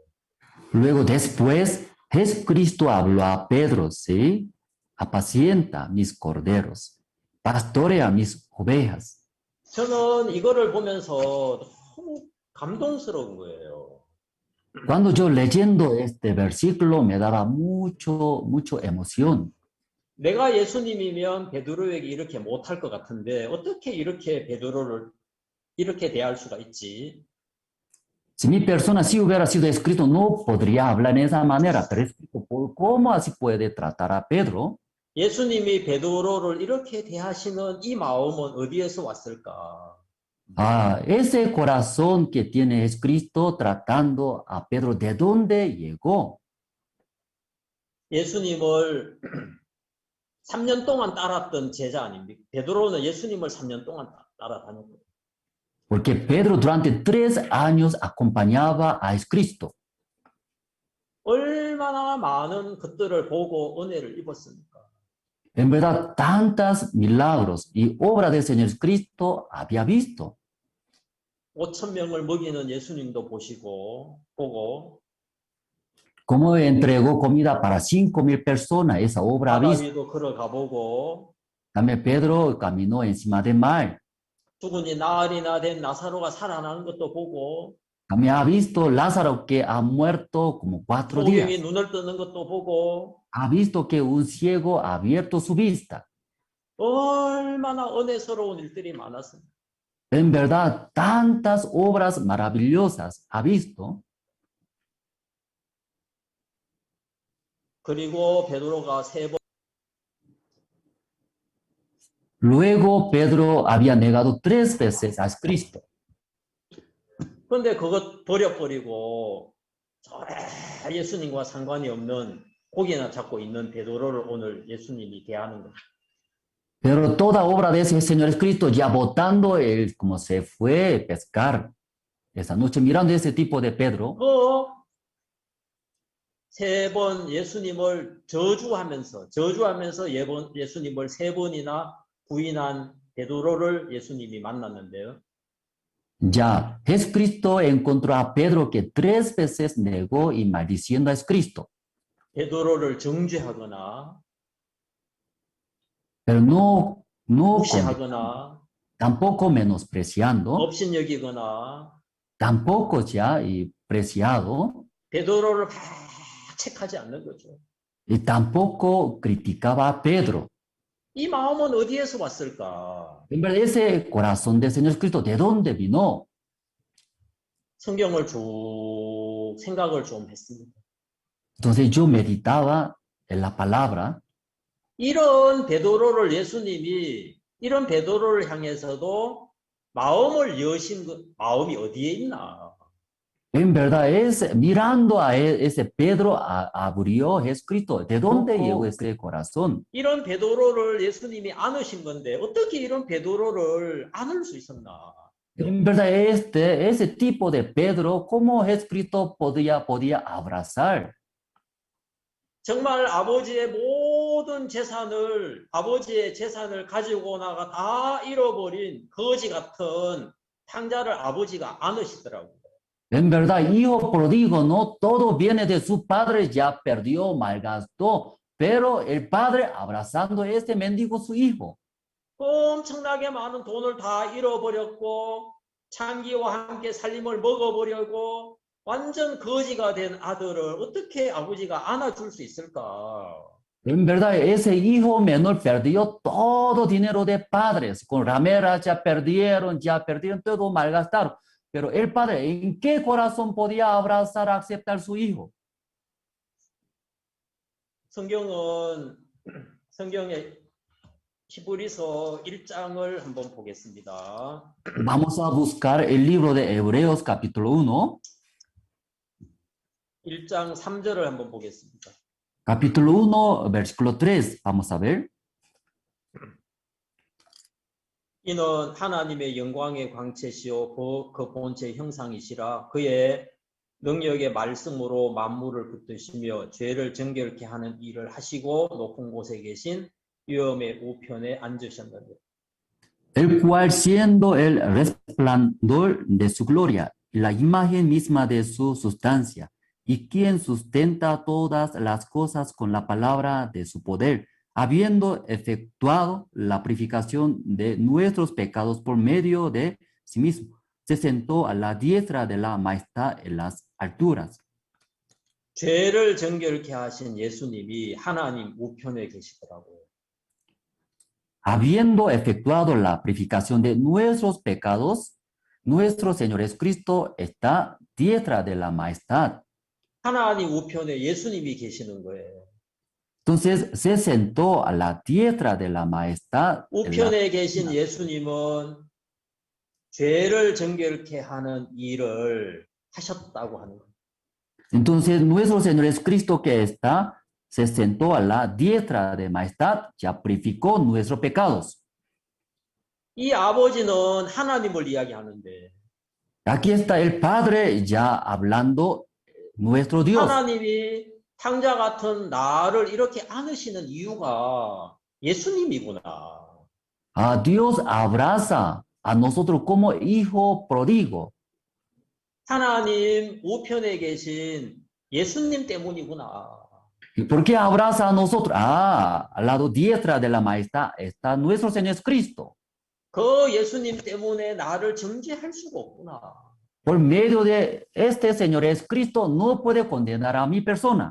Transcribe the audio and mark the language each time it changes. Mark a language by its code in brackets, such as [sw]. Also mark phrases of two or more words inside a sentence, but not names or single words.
[es] Luego después Jesucristo habló a Pedro, ¿sí? Apacienta mis corderos, pastorea mis ovejas. [ko] 저는 이거를 보면서 너무 감동스러운 거예요. [es] Cuando yo leyendo este versículo me daba mucho emoción. [ko] 내가 예수님이면 베드로에게 이렇게 못할 것 같은데 어떻게 이렇게 베드로를 이렇게 대할 수가 있지? [es] Si mi persona sí hubiera sido escrito, no podría hablar de esa manera, pero escrito, ¿cómo así puede tratar a Pedro? [ko] 예수님이 베드로를 이렇게 대하시는 이 마음은 어디에서 왔을까? [es] Ese corazón que tiene Jesucristo tratando a Pedro, ¿de dónde llegó? [ko] 예수님을 3년 동안 따랐던 제자 아닙니까? 베드로는 예수님을 3년 동안 따라다녔거든요. [es] Porque Pedro durante 3 años acompañaba a Jesucristo. [ko] 얼마나 많은 것들을 보고 은혜를 입었습니까? [es] En verdad, tantos milagros y obras del Señor Jesucristo había visto. [ko] 5,000명을 먹이는 예수님도 보고 [es] Cómo entregó comida para 5,000 personas, esa obra ha [ko] 바다 [es] visto. [ko] 위도 걸어가 보고 [es] También Pedro caminó encima del mar. [ko] 죽은 지 나흘이나 된 나사로가 살아나는 것도 보고 [es] También ha visto Lázaro que ha muerto como 4 [ko] 소경이 [es] días. [ko] 눈을 뜨는 것도 보고 [es] Ha visto que un ciego ha abierto su vista. [ko] 얼마나 은혜스러운 일들이 많았습니다. [es] En verdad, tantas obras maravillosas ha visto. [ko] 그리고 베드로가 3번 [es] Luego Pedro había negado 3 veces a Cristo. [ko] 근데 그것 버려버리고 예수님과 상관이 없는 고기나 잡고 있는 베드로를 오늘 예수님이 대하는 거예요. [es] Pero toda obra de ese Señor Cristo, ya botando él como se fue a pescar esa noche, mirando ese tipo de Pedro, [ko] 3번 예수님을 저주하면서 예수님을 3번이나 부인한 베드로를 예수님이 만났는데요. [es] ya Jesucristo encontró a Pedro que 3 veces negó y maldiciendo a Cristo. [ko] 베드로를 정죄하거나 [es] Pero no [ko] 무시하거나 [es] tampoco menospreciando, [ko] 업신여기거나 [es] tampoco ya y preciado, [ko] 베드로를 책하지 않는 거죠. [es] y tampoco criticaba a Pedro. [ko] 이 마음은 어디에서 왔을까? [es] En verdad, ese corazón del Señor Cristo, ¿de dónde vino? [ko] 성경을 쭉 생각을 좀 했습니다. [es] Entonces yo meditaba en la palabra. [ko] 이런 베드로를 예수님이 이런 베드로를 향해서도 마음을 여신 마음이 어디에 있나? [es] En verdad es mirando a ese Pedro abrió Jesucristo. ¿De dónde llegó ese corazón? [ko] 이런 베드로를 예수님이 안으신 건데 어떻게 이런 베드로를 안을 수 있었나? [es] En verdad ese tipo de Pedro, ¿cómo Jesucristo podía abrazar? [ko] 정말 아버지의 모든 재산을 아버지의 재산을 가지고 나가 다 잃어버린 거지 같은 탕자를 아버지가 안으시더라고요. [es] En verdad, hijo pródigo, no todo viene de su padre, ya perdió, malgastó, pero el padre abrazando a este mendigo su hijo. [ko] 엄청나게 많은 돈을 다 잃어버렸고 창기와 함께 살림을 먹어버리고 완전 거지가 된 아들을 어떻게 아버지가 안아줄 수 있을까? [es] En verdad, ese hijo menor perdió todo dinero de padres, con rameras ya perdieron todo, malgastaron. Pero el padre, ¿en qué corazón podía abrazar, aceptar su hijo? [ko] 성경에 히브리서 1장을 한번 보겠습니다. [es] Vamos a buscar el libro de Hebreos capítulo 1. [ko] 1장 3절을 한번 보겠습니다. [es] Capítulo 1, versículo 3. Vamos a ver. [ko] 이는 하나님의 영광의 광채시요 그 본체 형상이시라 그의 능력의 말씀으로 만물을 붙드시며 죄를 정결케 하는 일을 하시고 높은 곳에 계신 위엄의 우편에 앉으셨느니라. [es] El cual siendo el resplandor de su gloria, la imagen misma de su sustancia, y quien sustenta todas las cosas con la palabra de su poder, habiendo efectuado la purificación de nuestros pecados por medio de sí mismo, se sentó a la diestra de la majestad en las alturas. [ko] 죄를 정결케 하신 예수님이 하나님 우편에 계시더라고요. [es] Habiendo efectuado la purificación de nuestros pecados, nuestro Señor Jesucristo está diestra de la majestad. [ko] 하나님 우편에 예수님이 계시는 거예요. [es] Entonces se sentó a la diestra de la majestad. [ko] 우편에 계신 예수님은 죄를 정결케 하는 일을 하셨다고 하는 거예요. [es] Entonces nuestro Señor Jesucristo que está, se sentó a la diestra de majestad, ya purificó nuestros pecados. [ko] 이 아버지는 하나님을 이야기하는데 [es] Aquí está el Padre ya hablando nuestro Dios. [ko] 하나님이 탕자 같은 나를 이렇게 안으시는 이유가 예수님이구나. [es] Dios abraza a nosotros como hijo pródigo. [ko] 하나님 우편에 계신 예수님 때문이구나. [es] ¿Y por qué abraza a nosotros? Al lado diestra de la majestad está nuestro Señor Jesucristo. [ko] 그 예수님 때문에 나를 정죄할 수가 없구나. [es] Por medio de este Señor Jesucristo no puede condenar a mi persona.